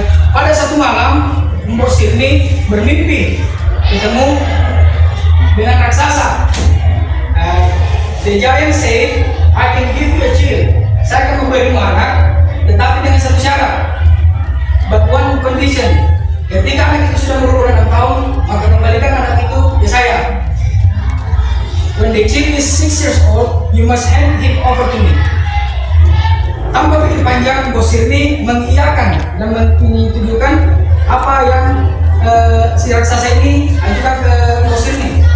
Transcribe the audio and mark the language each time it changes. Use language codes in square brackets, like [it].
[id] Pada satu malam, Vasily bermimpi ketemu dengan raksasa. [en] The giant said, "I can give you a child." [id] Saya akan memberimu anak, tetapi dengan satu syarat. [en] But one condition. [id] Ketika anak itu sudah berumur 6 tahun, maka kembalikan anak itu ke saya. [en] When the child is 6 years old, you must hand him over to me. [id] Tanpa pikir panjang, Vasily mengiyakan dan menunjukkan apa yang si raksasa ini ajukan ke Vasily.